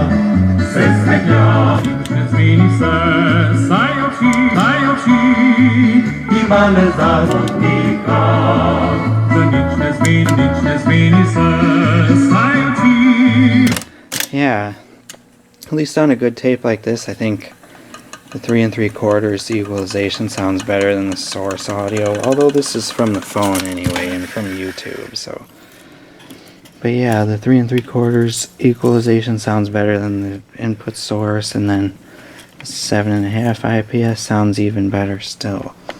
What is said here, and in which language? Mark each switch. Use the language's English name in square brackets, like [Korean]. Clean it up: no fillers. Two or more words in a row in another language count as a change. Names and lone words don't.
[English] se smegna, ne zmieni se, sajoci, ima ne zaznika, za nič ne zmieni se, sajoci. Yeah, at least on a good tape like this, I think the 3 3/4 equalization sounds better than the source audio, although this is from the phone anyway and from YouTube, so. But yeah, the 3 3/4 equalization sounds better than the input source, and then 7.5 IPS sounds even better still.